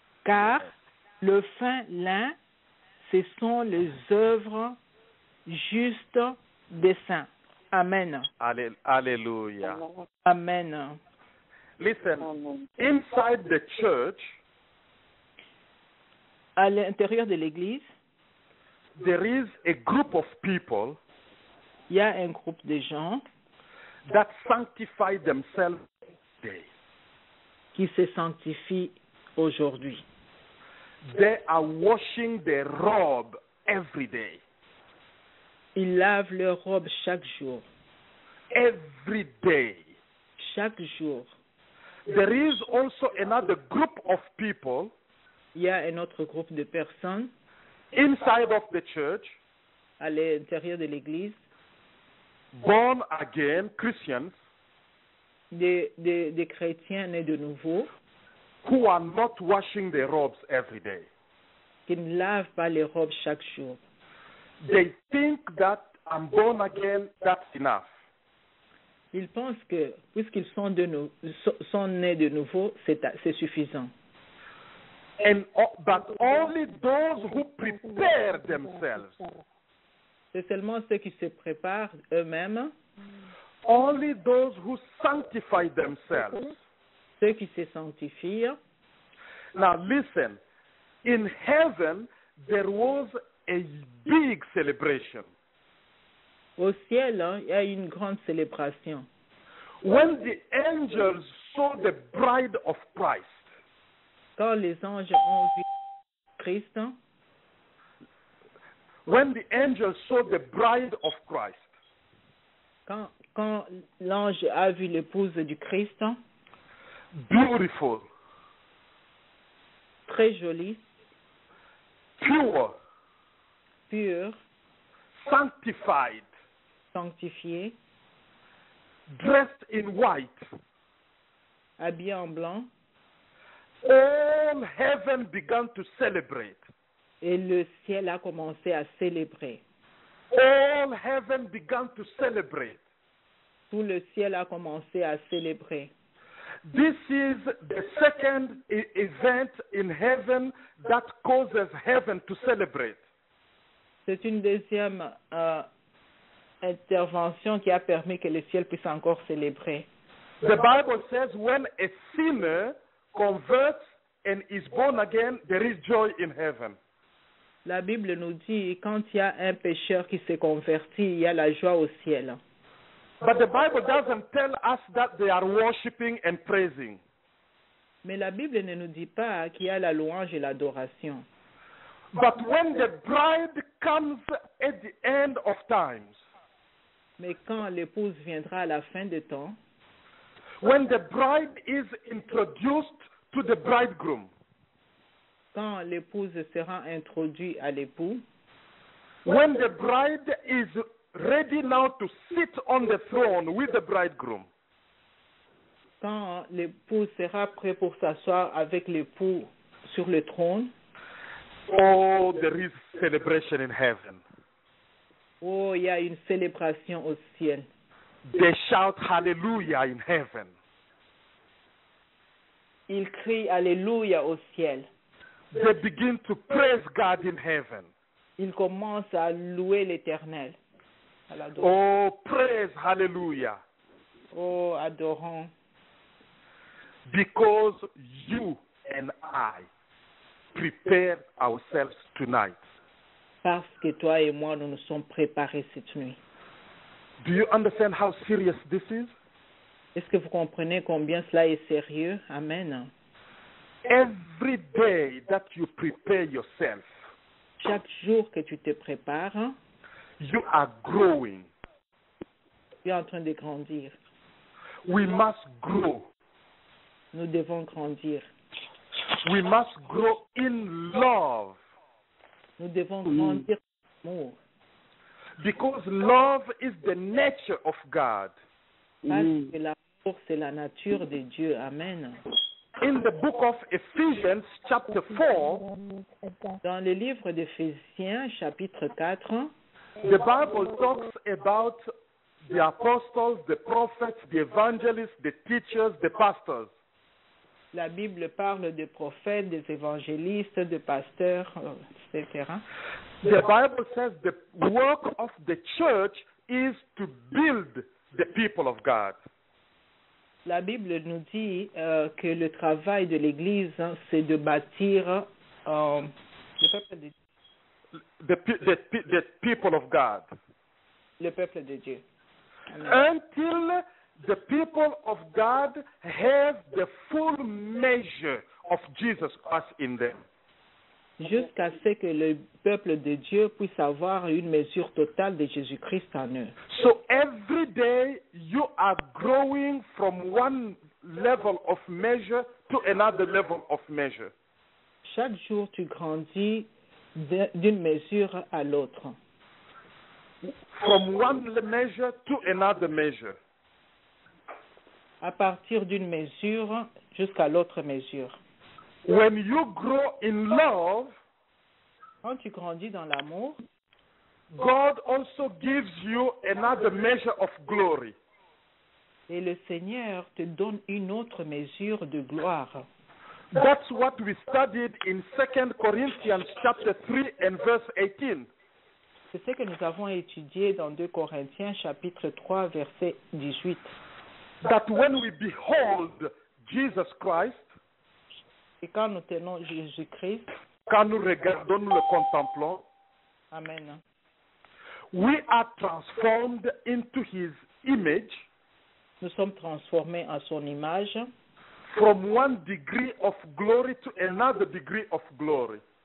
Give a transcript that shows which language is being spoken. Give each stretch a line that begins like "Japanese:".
French: car le fin lin, ce sont les œuvres justes des saints.
English: Amen. Hallelujah. Amen. Listen, Amen. inside the church,
French: À l'intérieur de l'Église,
English: there is a group of people
French: il y a un groupe de gens
English: that sanctify themselves today.
French: qui se sanctifient aujourd'hui.
English: They are washing their robe every day.
French: Ils lavent leur robe chaque jour.
English: Every day.
French: Chaque jour.
English: There is also another group of people
French: Il y a un autre groupe de personnes
English: inside of the church,
French: à l'intérieur de l'Église,
English: born again Christians,
French: des chrétiens nés de nouveau,
English: who are not washing their robes every day.
French: qui ne lavent pas les robes chaque jour.
English: They think that I'm born again, that's enough.
French: Ils pensent que, puisqu'ils sont nés de nouveau, c'est suffisant.
English: But only those who prepare themselves,
French: C'est seulement ceux qui se préparent eux-mêmes,
English: only those who sanctify themselves.
French: ceux qui se sanctifient.
English: Now listen, in heaven there was a big celebration.
French: Au ciel, il y a une grande célébration.
English: When the angels saw the bride of Christ,
French: Quand les anges ont vu Christ,
English: when the angels saw the bride of Christ,
French: quand l'ange a vu l'épouse du Christ,
English: beautiful,
French: très jolie,
English: pure,
French: pure,
English: sanctified,
French: sanctifiée,
English: dressed in white,
French: habillée en blanc,
English: all heaven began to celebrate.
French: et le ciel a commencé à célébrer.
English: All heaven began to celebrate.
French: Tout le ciel a commencé à célébrer.
English: This is the second event in heaven that causes heaven to celebrate.
French: C'est une deuxième intervention qui a permis que le ciel puisse encore célébrer.
English: The Bible says when a sinner converts and is born again, there is joy in heaven.
French: La Bible nous dit, quand il y a un pécheur qui se convertit, il y a la joie au ciel.
English: But the Bible doesn't tell us that they are worshiping and praising.
French: Mais la Bible ne nous dit pas qu'il y a la louange et l'adoration.
English: But when the bride comes at the end of times,
French: Mais quand l'épouse viendra à la fin des temps,
English: when the bride is introduced to the bridegroom,
French: quand l'épouse sera introduite à l'époux,
English: when the bride is ready now to sit on the throne with the bridegroom,
French: quand l'époux sera prêt pour s'asseoir avec l'époux sur le trône,
English: oh, there is celebration in heaven.
French: oh, il y a une célébration au ciel.
English: They shout hallelujah in heaven.
French: Ils crient Alléluia au ciel.
English: They begin to praise God in heaven.
French: Ils commencent à louer l'Éternel. À l'adorer.
English: Oh, praise hallelujah.
French: Oh, adorons.
English: Because you and I prepare ourselves tonight.
French: Parce que toi et moi, nous nous sommes préparés cette nuit.
English: Do you understand how serious this is?
French: Est-ce que vous comprenez combien cela est sérieux?
English: Amen. Every day that you prepare yourself,
French: Chaque jour que tu te prépares,
English: you are growing.
French: tu es en train de grandir.
English: We must grow.
French: Nous devons grandir.
English: We must grow in love.
French: Nous devons grandir en amour.
English: Because love is the nature of God.
French: Parce que l'amour, c'est la nature de Dieu. Amen.
English: In the book of Ephesians, chapter 4,
French: Dans le livre d'Éphésiens, chapitre 4,
English: the Bible talks about the apostles, the prophets, the evangelists, the teachers, the pastors.
French: La Bible parle de prophètes, des évangélistes, de pasteurs, etc.
English: The Bible says the work of the church is to build the people of God.
French: La Bible nous dit que le travail de l'Église, c'est de bâtir le peuple de Dieu.
English: The people of God.
French: Le peuple de Dieu. Amen.
English: Until the people of God have the full measure of Jesus Christ in them.
French: Jusqu'à ce que le peuple de Dieu puisse avoir une mesure totale de Jésus-Christ en eux.
English: So every day you are growing from one level of measure to another level of measure.
French: Chaque jour, tu grandis d'une mesure à l'autre.
English: From one measure to another measure.
French: À partir d'une mesure jusqu'à l'autre mesure.
English: When you grow in love,
French: quand tu grandis dans l'amour,
English: God also gives you another measure of glory.
French: Et le Seigneur te donne une autre mesure de gloire.
English: That's what we studied in 2 Corinthians chapter 3 and verse 18.
French: C'est ce que nous avons étudié dans 2 Corinthiens chapitre 3 verset 18.
English: That when we behold Jesus Christ,
French: et quand nous tenons Jésus-Christ, quand nous regardons, nous le contemplons,
English: amen, we are transformed into his image.
French: Nous sommes transformés en son image.
English: From one degree of glory to another degree of glory.